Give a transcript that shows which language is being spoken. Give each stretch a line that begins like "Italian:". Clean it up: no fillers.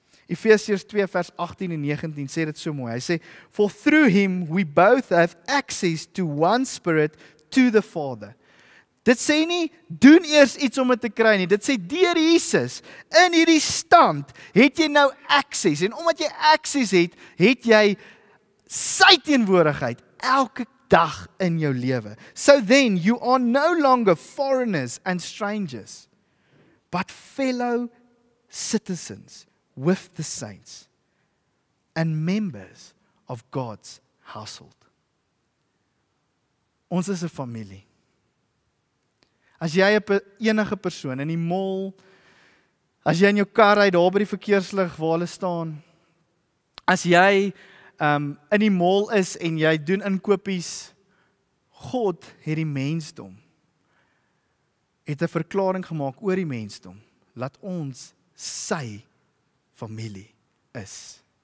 Afrikaans: Efesiërs 2 vers 18 en 19 sê dit so mooi. Hy sê,
English: for through him we both have access to one spirit to the Father.
Afrikaans: Dit sê nie, doen eers iets om dit te kry nie. Dit sê, deur Jesus, in hierdie stand, het jy nou access. En omdat jy access het, het jy sy teenwoordigheid elke dag in jou lewe.
English: So then, you are no longer foreigners and strangers, but fellow citizens with the saints and members of God's household.
Afrikaans: Ons is 'n familie. As jy enige persoon in die mall, as jy in jou kar ry daar by die verkeerslig waar hulle staan, as jy in die mall is en jy doen inkopies, God het die mensdom, het 'n verklaring gemaak oor die mensdom, laat ons sy familie is.